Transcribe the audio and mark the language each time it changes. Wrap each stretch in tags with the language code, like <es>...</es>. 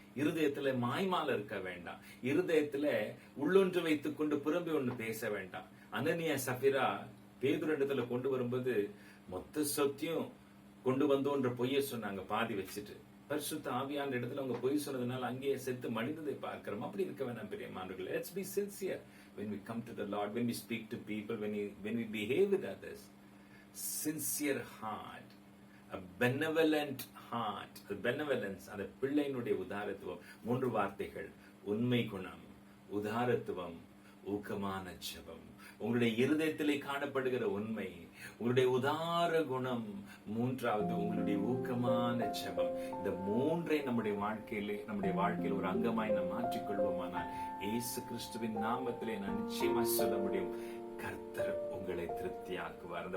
<ta>இருதயத்துல மாய்மால இருக்க வேண்டாம். இருதயத்துல உள்ளொன்று வைத்துக் கொண்டு புறம்பே ஒன்று பேச வேண்டாம். அனனியா சபிரா பேதுருவிடத்துல கொண்டு வரும்போது மொத்த சொத்தையும் கொண்டு வந்தோன்ற பொய்ய சொன்னாங்க, பாதி வச்சுட்டு. பரிசுத்த ஆவியான இடத்துல அவங்க பொய் சொன்னதுனால அங்கேயே செத்து மனிததை பார்க்கிறோம். அப்படி இருக்க வேணாம் பிரியமானவர்களே.</ta> <en>Let's be sincere when we come to the Lord, when we speak to people, when we behave with others. Sincere heart, a benevolent heart, a benevolence,</en> <ta>அந்த பிள்ளையினுடைய உதாரத்துவம். 3 வார்த்தைகள்: உண்மை குணம், உதாரத்துவம், ஊக்கமான ஜெபம். உங்களுடைய இருதயத்திலே காணப்படுகிற உண்மை, உங்களுடைய உதார குணம், 3வது உங்களுடைய ஊக்கமான ஜெபம். இந்த 3ஐ நம்முடைய வாழ்க்கையில ஒரு அங்கமாய் நாம் மாற்றிக்கொள்வோமானால் இயேசு கிறிஸ்துவின் நாமத்திலே நான் நிச்சயமா சொல்ல முடியும், கர்த்தர் உங்களை திருப்தியாக்குவார்.</ta>